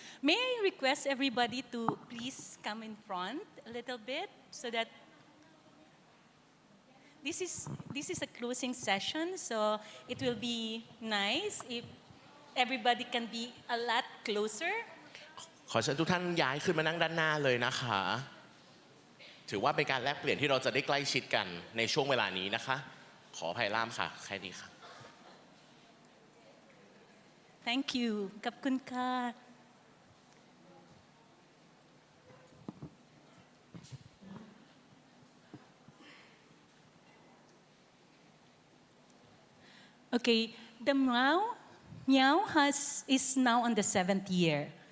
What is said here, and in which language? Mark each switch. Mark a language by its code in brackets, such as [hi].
[en] May I request everybody to please come in front a little bit so that this is a closing session, so it will be nice if everybody can be a lot closer. [th] ขอเชิญทุกท่านย้ายขึ้นมานั่งด้านหน้าเลยนะคะ ถือว่าเป็นการแลกเปลี่ยนที่เราจะได้ใกล้ชิดกันในช่วงเวลานี้นะคะ ขออภัยล่ามค่ะ แค่นี้ค่ะ [en] Thank you. [th] ขอบคุณค่ะ [en] Okay, the Meow is now on the 7th year.